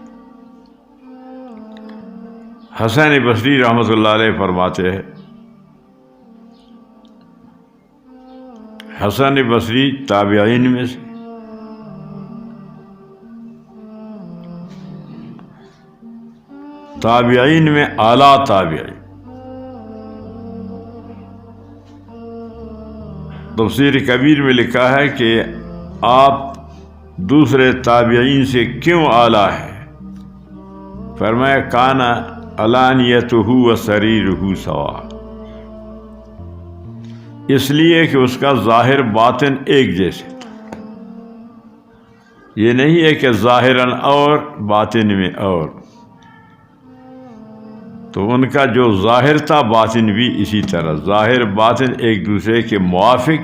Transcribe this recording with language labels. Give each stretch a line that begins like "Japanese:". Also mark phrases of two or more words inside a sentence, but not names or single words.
Urdu: حسن بصری رحمۃ اللہ علیہ فرماتے ہیں، حسن بصری تابعین میں سے، تابعین میں اعلیٰ تابعین۔ تفسیر کبیر میں لکھا ہے کہ آپ دوسرے تابعین سے کیوں اعلیٰ ہے؟
Arabic: فرمایا کان علانیتہ و سریرہ سوا،
Urdu: اس لیے کہ اس کا ظاہر باطن ایک جیسے تھا. یہ نہیں ہے کہ ظاہراً اور باطن میں اور. تو ان کا جو ظاہر تھا باطن بھی اسی طرح، ظاہر باطن ایک دوسرے کے موافق.